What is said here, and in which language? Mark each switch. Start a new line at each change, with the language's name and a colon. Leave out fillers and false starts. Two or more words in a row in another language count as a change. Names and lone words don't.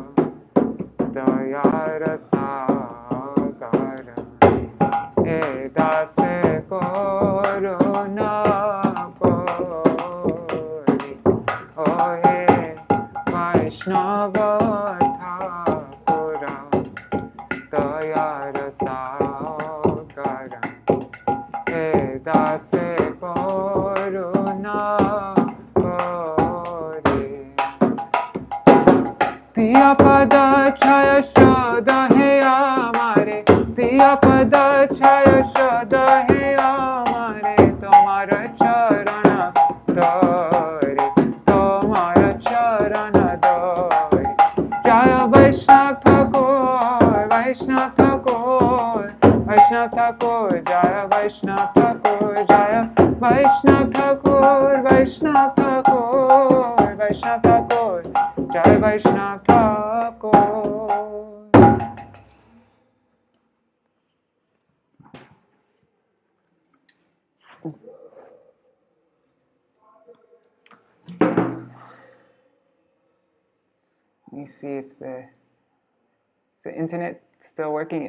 Bangla: দয়ার সাগর, হে দাস করুণা করি, ও হে বৈষ্ণব ঠাকুর দয়ার সাগর, হে দাস করুণা করি, তিয়া পদ ছায়া সদা হই আমারে, তিয়া পদ ছায়া সদা হই আমারে, তোমার চরণ ধরি, তোমার চরণ ধরি. জয় বৈষ্ণব ঠাকুর, বৈষ্ণব ঠাকুর, বৈষ্ণব ঠাকুর, জয় বৈষ্ণব ঠাকুর, জয় বৈষ্ণব ঠাকুর, বৈষ্ণব ঠাকুর, বৈষ্ণব ঠাকুর, জয় বৈষ্ণব ঠাকুর.
English: Let me see if is the internet still working?